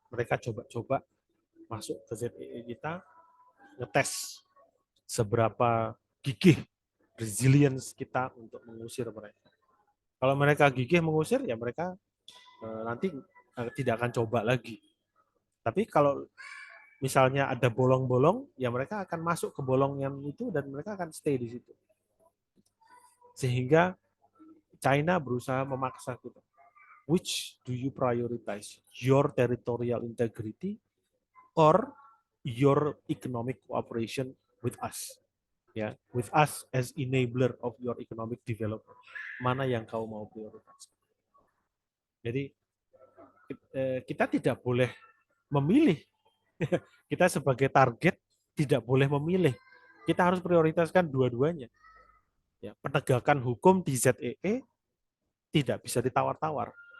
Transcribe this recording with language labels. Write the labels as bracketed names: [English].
[Indonesian] Mereka coba-coba masuk ke ZEE kita, ngetes seberapa gigih resilience kita untuk mengusir mereka. Kalau mereka gigih mengusir, ya mereka nanti tidak akan coba lagi. Tapi kalau misalnya ada bolong-bolong, ya mereka akan masuk ke bolong yang itu dan mereka akan stay di situ. Sehingga China berusaha memaksa kita. [English] Which do you prioritize? Your territorial integrity or your economic cooperation with us? Ya, with us as enabler of your economic development. [Indonesian] Mana yang kau mau prioritas? Jadi kita tidak boleh memilih. Kita sebagai target tidak boleh memilih. Kita harus prioritaskan dua-duanya. Ya, penegakan hukum di ZEE tidak bisa ditawar-tawar.